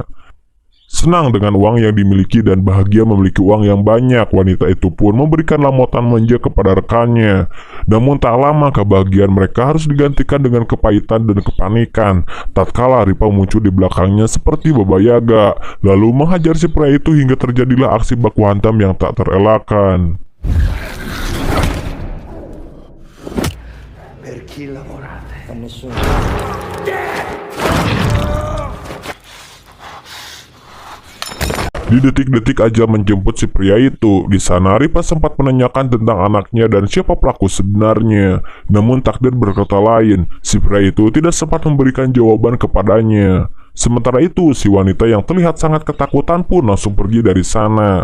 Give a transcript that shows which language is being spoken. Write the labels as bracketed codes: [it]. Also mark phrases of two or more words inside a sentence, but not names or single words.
[id] Senang dengan uang yang dimiliki dan bahagia memiliki uang yang banyak, wanita itu pun memberikan lamutan manja kepada rekannya. Namun tak lama kebahagiaan mereka harus digantikan dengan kepahitan dan kepanikan. Tatkala Ripa muncul di belakangnya seperti Baba Yaga, lalu menghajar si pria itu hingga terjadilah aksi baku hantam yang tak terelakkan. [it] Per chi lavorate? Con nessuno. [id] Di detik-detik ajal menjemput si pria itu, di sana Ripa sempat menanyakan tentang anaknya dan siapa pelaku sebenarnya. Namun takdir berkata lain, si pria itu tidak sempat memberikan jawaban kepadanya. Sementara itu, si wanita yang terlihat sangat ketakutan pun langsung pergi dari sana.